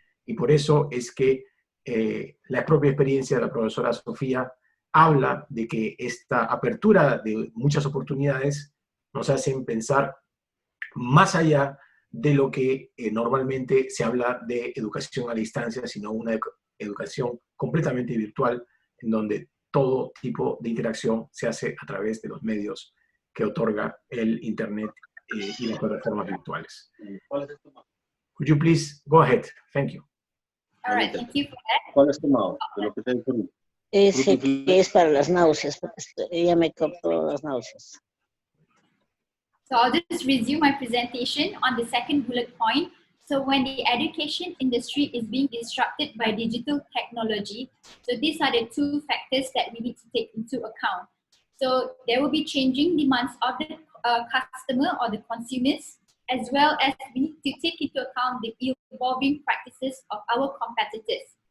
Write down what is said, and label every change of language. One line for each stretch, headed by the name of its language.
Spanish: Y por eso es que la propia experiencia de la profesora Sofía habla de que esta apertura de muchas oportunidades nos hacen pensar más allá de lo que normalmente se habla de educación a distancia, sino una educación completamente virtual, en donde todo tipo de interacción se hace a través de los medios que otorga el Internet y las plataformas virtuales.
English: Could you please go ahead? Thank you. All right, thank you for that.
Spanish: ¿Cuál es tu modo? De lo que te digo. Ese que es para las náuseas, porque ella me cortó las náuseas.
English: So I'll just resume my presentation on the second bullet point. So when the education industry is being disrupted by digital technology, so these are the two factors that we need to take into account. So there will be changing demands of the customer or the consumers, as well as we need to take into account the evolving practices of our competitors.